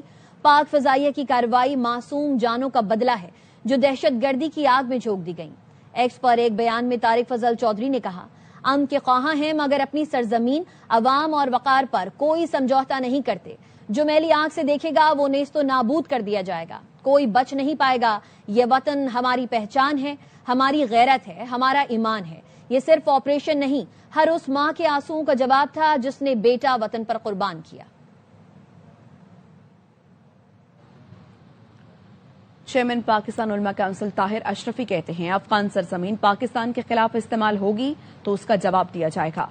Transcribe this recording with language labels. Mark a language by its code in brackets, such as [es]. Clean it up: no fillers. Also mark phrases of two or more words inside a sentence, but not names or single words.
[ur] پاک فضائیہ کی کارروائی معصوم جانوں کا بدلہ ہے جو دہشت گردی کی آگ میں جھونک دی گئیں۔ ایکس پر ایک بیان میں طارق فضل چودھری نے کہا امن کے خواہاں ہیں مگر اپنی سرزمین، عوام اور وقار پر کوئی سمجھوتا نہیں کرتے۔ جو میلی آنکھ سے دیکھے گا وہ نیست و نابود کر دیا جائے گا، کوئی بچ نہیں پائے گا۔ یہ وطن ہماری پہچان ہے، ہماری غیرت ہے، ہمارا ایمان ہے۔ یہ صرف آپریشن نہیں، ہر اس ماں کے آنسوؤں کا جواب تھا جس نے بیٹا وطن پر قربان کیا۔ چیئرمین پاکستان علماء کونسل طاہر اشرفی کہتے ہیں افغان سرزمین پاکستان کے خلاف استعمال ہوگی تو اس کا جواب دیا جائے گا۔